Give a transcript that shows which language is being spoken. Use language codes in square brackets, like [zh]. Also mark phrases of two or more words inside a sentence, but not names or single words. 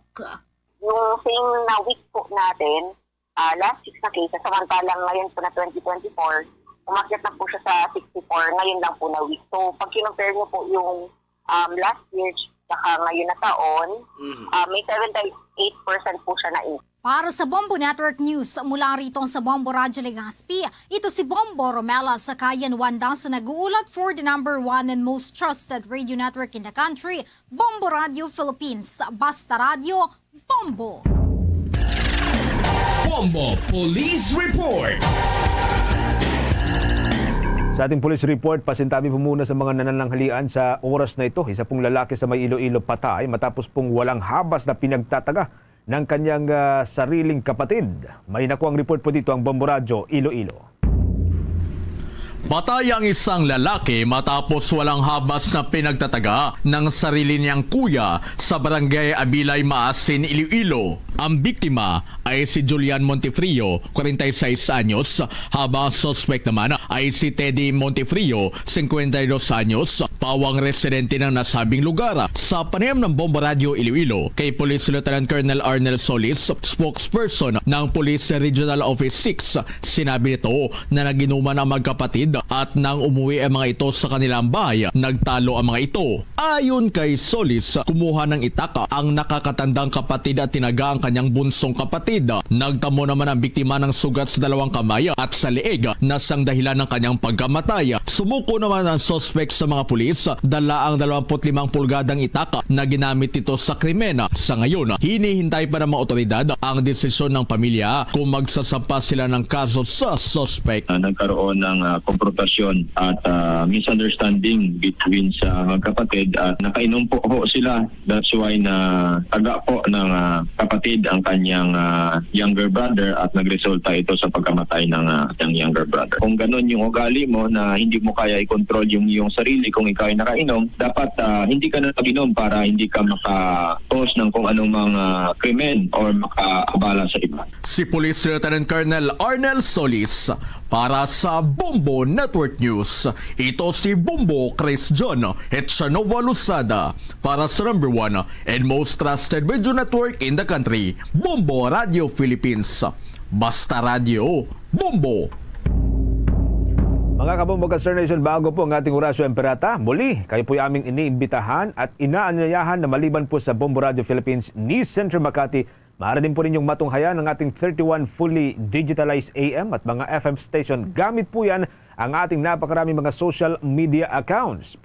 [tl] Yung same na week po natin, last 6 na cases, samantalang ngayon po na 2024, umakyat na po siya sa 64, ngayon lang po na week. So pag kinumpare niyo po yung last year saka ngayon na taon, may 78% po siya na increase. Para sa Bombo Network News, mula rito sa Bombo Radio Legazpi, ito si Bombo Romela sa Kayan Wanda sa nag-uulat [en] for the number 1 and most trusted radio network in the country, [tl] Bombo Radio Philippines. Basta Radio, Bombo! Bombo Police Report. Sa ating police report, pasintabi po muna sa mga nanananghalian sa oras na ito. Isa pong lalaki sa may Iloilo patay matapos pong walang habas na pinagtataga ng kanyang sariling kapatid. May nakuang report po dito ang Bombo Radio Iloilo. Patay ang isang lalaki matapos walang habas na pinagtataga ng sarili niyang kuya sa barangay Abilay, Maasin, Iloilo. Ang biktima ay si Julian Montefrio, 46 anyos, habang suspect naman ay si Teddy Montefrio, 52 anyos, pawang residente ng nasabing lugar. Sa panayam ng Bombo Radio Iloilo kay Police Lieutenant Colonel Arnel Solis, spokesperson ng Police Regional Office 6, sinabi nito na naginuman ang magkapatid at nang umuwi ang mga ito sa kanilang bahay, nagtalo ang mga ito. Ayon kay Solis, kumuha ng itaka ang nakakatandang kapatid at tinaga ang kanyang bunsong kapatid. Nagtamo naman ang biktima ng sugat sa dalawang kamay at sa leeg na siyang dahilan ng kanyang pagkamatay. Sumuko naman ang suspect sa mga pulis, dala ang 25 pulgadang itaka na ginamit ito sa krimen. Sa ngayon, hinihintay pa ng mga otoridad ang desisyon ng pamilya kung magsasampa sila ng kaso sa suspect. Nagkaroon ng konfrontasyon at [en] misunderstanding between [tl] sa magkapatid at nakainom po sila. [en] That's why [tl] na taga po ng kapatid ang kanyang [en] younger brother [tl] at nagresulta ito sa pagkamatay ng [en] younger brother. [tl] Kung ganun yung ugali mo na hindi mo kaya i-control yung iyong sarili kung ikaw ay nakainom, dapat hindi ka na mag-inom para hindi ka maka-cause ng kung anong mga krimen or makaabala sa iba. Si Police Lieutenant Colonel Arnel Solis para sa Bombo Network News. Ito si Bombo Chris John Echanova Lusada para sa [en] number 1 and most trusted radio network in the country, [tl] Bombo Radio Philippines. Basta Radio, Bombo! Mga kabombo ka Star Nation, bago po ang ating Horacio Emperata, muli kayo po aming iniimbitahan at inaanyayahan na maliban po sa Bombo Radio Philippines News Center Makati, maaari din po ninyong matunghayan ng ating 31 [en] fully digitalized AM [tl] at mga FM station. Gamit po yan ang ating napakaraming mga [en] social media accounts.